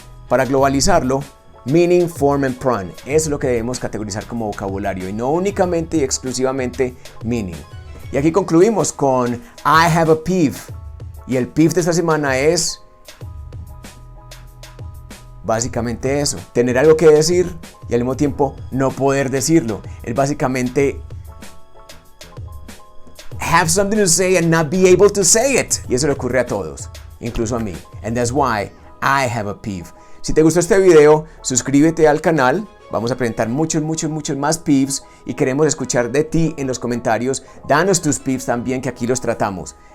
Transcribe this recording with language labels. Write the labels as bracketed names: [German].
[Spanish] Para globalizarlo, meaning, form and pun, eso es lo que debemos categorizar como vocabulario y no únicamente y exclusivamente meaning. Y aquí concluimos con [English] I have a peeve. [Spanish] Y el peeve de esta semana es básicamente eso, tener algo que decir y al mismo tiempo no poder decirlo. Es básicamente [English] have something to say and not be able to say it. [Spanish] Y eso le ocurre a todos, incluso a mí. [English] And that's why I have a peeve. [Spanish] Si te gustó este video, suscríbete al canal. Vamos a presentar muchos más peeves y queremos escuchar de ti en los comentarios. Danos tus peeves también, que aquí los tratamos.